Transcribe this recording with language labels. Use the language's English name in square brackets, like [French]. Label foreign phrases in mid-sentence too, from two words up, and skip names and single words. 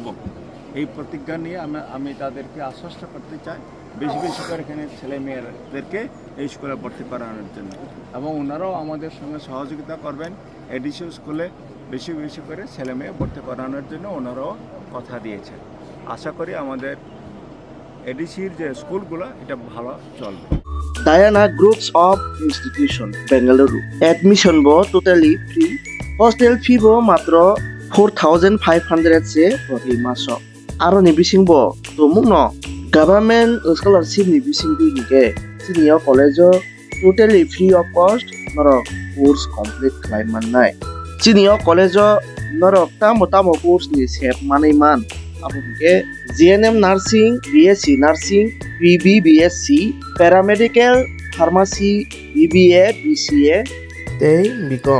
[Bangla] এই প্রতিজ্ঞা নিয়ে আমি তাদেরকে আশ্বস্ত করতে চাই বেশি করে এখানে ছেলে মেয়েদেরকে এই স্কুলে ভর্তি করানোর জন্য এবং ওনারাও আমাদের সঙ্গে সহযোগিতা করবেন। ADC স্কুলে বেশি করে ছেলে মেয়ে ভর্তি করানোর জন্য ওনারাও কথা দিয়েছেন। আশা করি আমাদের ADCর যে স্কুলগুলো এটা ভালো চলবে। [Kok Borok] Diana Groups of Institution Bengaluru admission bo [English] totally free, hostel fee [Kok Borok] bo matro 4,500 se proti maso aro ni bising bo tumungno [English] government scholarship [Kok Borok] ni bising bi hige [English] senior college totally free of cost [Kok Borok] noro [English] course complete [Kok Borok] khlai mannai [English] senior college [Kok Borok] noro tamo course ni sep manai man apunke [English] GNM nursing, BSc nursing, BB BSc, paramedical, pharmacy, BBA, BCA, [Kok Borok] tei BCom.